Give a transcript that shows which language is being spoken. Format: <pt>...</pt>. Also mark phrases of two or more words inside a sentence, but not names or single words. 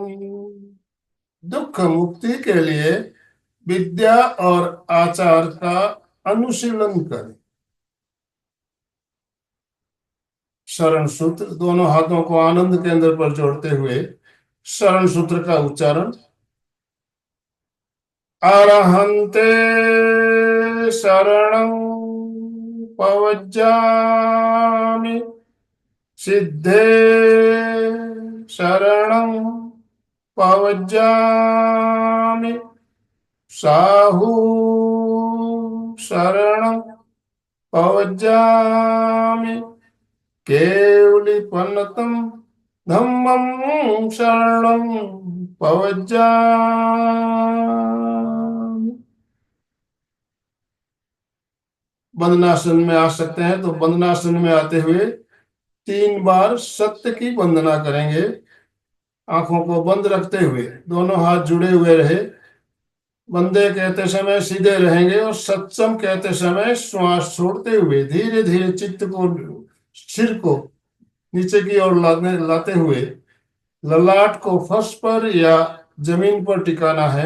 <hi>दुख मुक्ति के लिए विद्या और आचार का अनुशीलन करें। शरण सूत्र। दोनों हाथों को आनंद केंद्र पर जोड़ते हुए शरण सूत्र का उच्चारण।</hi> <pra>अरहन्ते शरणं पवज्जामि। सिद्धे शरणं पवज्जामि। साहू शरणं पवज्जामि। केवलिपन्नतं धम्मं शरणं पवज्जामि।</pra> <hi>वंदनासन में आ सकते हैं तो वंदनासन में आते हुए 3 बार सत्य की वंदना करेंगे। आंखों को बंद रखते हुए दोनों हाथ जुड़े हुए रहे। वंदे कहते समय सीधे रहेंगे और सत्सम कहते समय श्वास छोड़ते हुए धीरे धीरे चित्त को, सिर को नीचे की ओर लाते हुए ललाट को फर्श पर या जमीन पर टिकाना है।</hi>